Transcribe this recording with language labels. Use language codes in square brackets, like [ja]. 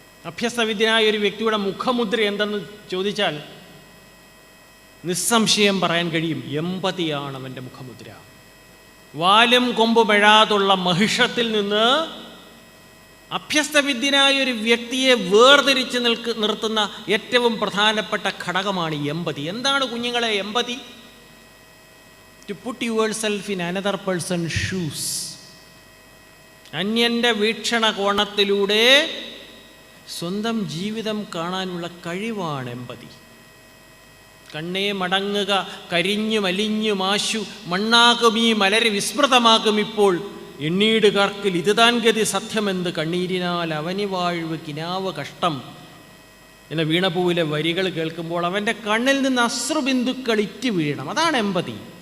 [ml] അഭ്യസ്തവിദ്യനായ ഒരു വ്യക്തിയുടെ മുഖമുദ്ര എന്തെന്ന് ചോദിച്ചാൽ നിസ്സംശയം പറയാൻ കഴിയും, എമ്പതിയാണ് അവൻ്റെ മുഖമുദ്ര. വാലും കൊമ്പുമെഴാതുള്ള മഹിഷത്തിൽ നിന്ന് അഭ്യസ്തവിദ്യനായ ഒരു വ്യക്തിയെ വേർതിരിച്ച് നിർത്തുന്ന ഏറ്റവും പ്രധാനപ്പെട്ട ഘടകമാണ് എമ്പതി. എന്താണ് കുഞ്ഞുങ്ങളെ എമ്പതി? [en] To put yourself in another person's shoes. [ml] അന്യൻ്റെ വീക്ഷണകോണത്തിലൂടെ സ്വന്തം ജീവിതം കാണാനുള്ള കഴിവാണ് എമ്പതി. കണ്ണേ മടങ്ങുക, കരിഞ്ഞു മലിഞ്ഞു മാശു മണ്ണാകും ഈ മലര് വിസ്മൃതമാകും ഇപ്പോൾ, എണ്ണീട് കർക്കിൽ ഇതുതാൻ ഗതി സത്യമെന്ത് കണ്ണീരിനാൽ അവനി വാഴ്വ് കിനാവ് കഷ്ടം എന്ന വീണപൂവിലെ വരികൾ കേൾക്കുമ്പോൾ അവൻ്റെ കണ്ണിൽ നിന്ന് അശ്രുബിന്ദുക്കൾ ഇറ്റ് വീഴണം. അതാണ് എമ്പതി.